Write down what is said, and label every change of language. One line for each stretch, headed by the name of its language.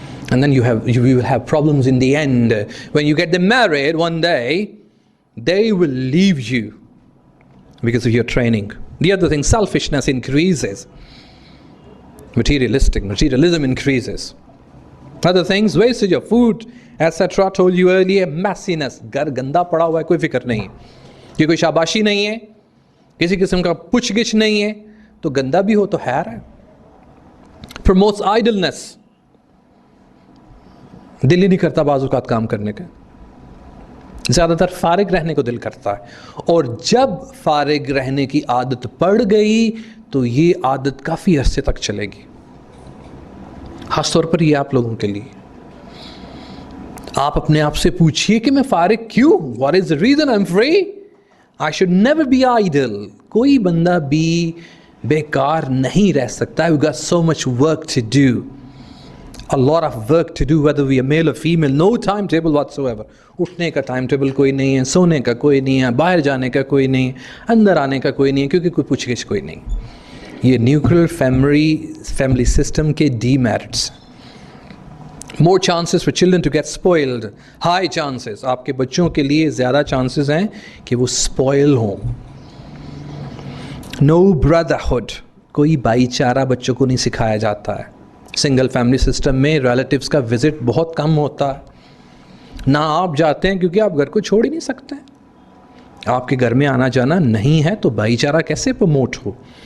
English: And then you will have problems in the end. When you get them married one day, they will leave you because of your training. The other thing, selfishness increases. Materialism increases. Other things, wastage of food, etc. Told you earlier, messiness.
Hindi: घर गंदा पड़ा हुआ है, कोई फिक्र नहीं है। ये कोई शाबाशी नहीं है, किसी किस्म का पुछ-गिछ नहीं है, तो गंदा भी हो तो खैर है।
English: Promotes idleness.
Hindi: दिल ही नहीं करता बाज़ औक़ात काम करने का। ज़्यादातर फारिग रहने को दिल करता है, और जब फारिग रहने की आदत पड़ गई तो ये आदत काफ़ी अरसे तक चलेगी। ख़ास तौर पर ये आप लोगों के लिए। आप अपने आप से पूछिए कि मैं फारिग क्यों?
English: What is the reason I am free? I should never be idle.
Hindi: कोई बंदा भी बेकार नहीं रह सकता।
English: We got so much work to do, a lot of work to do, whether we are male or female. No timetable whatsoever.
Hindi: उठने का time table कोई नहीं है, सोने का कोई नहीं है, बाहर जाने का कोई नहीं है, अंदर आने का कोई नहीं है, क्योंकि कोई पूछ-गिछ कोई नहीं। ये न्यूक्लियर फैमिली सिस्टम के demerits.
English: More chances for children to get spoiled. High chances.
Hindi: आपके बच्चों के लिए ज़्यादा chances हैं कि वो spoil हों।
English: No brotherhood.
Hindi: कोई भाईचारा बच्चों को नहीं सिखाया जाता है। सिंगल फैमिली सिस्टम में रिलेटिव्स का विज़िट बहुत कम होता है। ना आप जाते हैं क्योंकि आप घर को छोड़ ही नहीं सकते। आपके घर में आना जाना नहीं है तो भाईचारा कैसे प्रमोट हो?